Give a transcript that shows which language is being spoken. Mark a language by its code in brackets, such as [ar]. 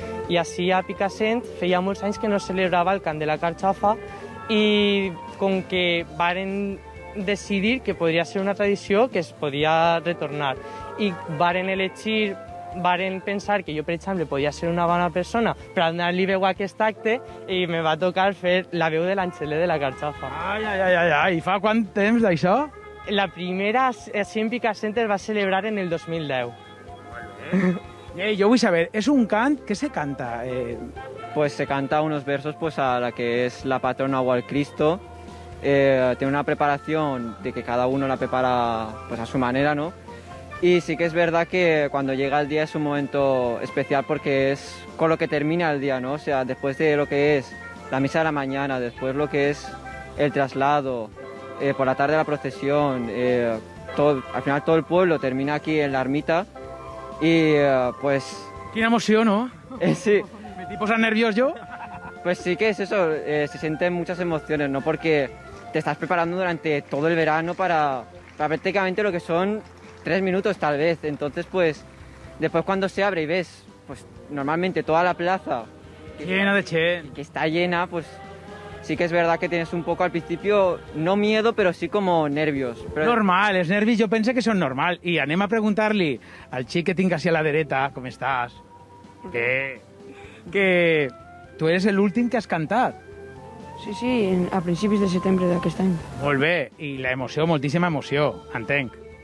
[ca] I així a Picassent feia molts anys que no es celebrava el cant de la carxofa i com que varen decidir que podria ser una tradició que es podia retornar i varen pensar que jo, per exemple, podia ser una bona persona per donar-li veu a aquest acte i me va tocar fer la veu de l'Angelet de la carxofa. Ai, fa quant temps d'això? La primera, així en Picassent, es va celebrar en el 2010. Jo vull saber, és un cant que se canta? [es] Pues se canta unos versos pues a la que es la patrona o al Cristo. Tiene una preparación de que cada uno la prepara pues a su manera, ¿no? Y sí que es verdad que cuando llega el día es un momento especial porque es con lo que termina el día, ¿no? O sea, después de lo que es la misa de la mañana, después lo que es el traslado, por la tarde la procesión, al final todo el pueblo termina aquí en la ermita y pues... [ca] Quina emoció, no? Sí. ¿Me tipo posar nerviós yo? [es] Pues sí que es eso, se sienten muchas emociones, ¿no? Porque te estás preparando durante todo el verano para prácticamente lo que son 3 minutos tal vez. Entonces, pues, después cuando se abre y ves, pues, normalmente toda la plaza... Llena de gente. Que está llena, pues, sí que es verdad que tienes un poco al principio, no miedo, pero sí como nervios. [ca] Però... Normal, els nervis jo pense que són normal. I anem a preguntar-li al xic que tinc així a la dreta, com estàs? Que tu eres l'últim que has cantat. Sí, a principis de setembre d'aquest any. Molt bé, i la emoció, moltíssima emoció, entenc.